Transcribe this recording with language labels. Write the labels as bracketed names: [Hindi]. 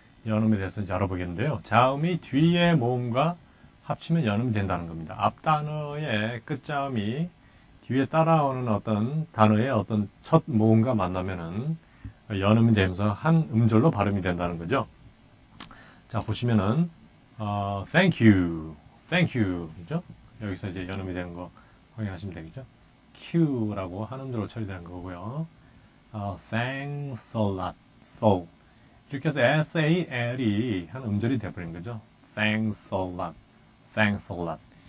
[Korean] 연음에 대해서 이제 알아보겠는데요. 자음이 뒤의 모음과 합치면 연음이 된다는 겁니다. 앞 단어의 끝자음이 뒤에 따라오는 어떤 단어의 어떤 첫 모음과 만나면은 연음이 되면서 한 음절로 발음이 된다는 거죠. 자, 보시면은, [English] thank you, thank you, [Korean] 그죠? 여기서 이제 연음이 되는 거 확인하시면 되겠죠? Q라고 한 음절로 처리되는 거고요. [English] Thanks a lot, so. [Korean] 이렇게 해서 SAL이 한 음절이 돼버린 거죠. [English] Thanks a lot, thanks a lot.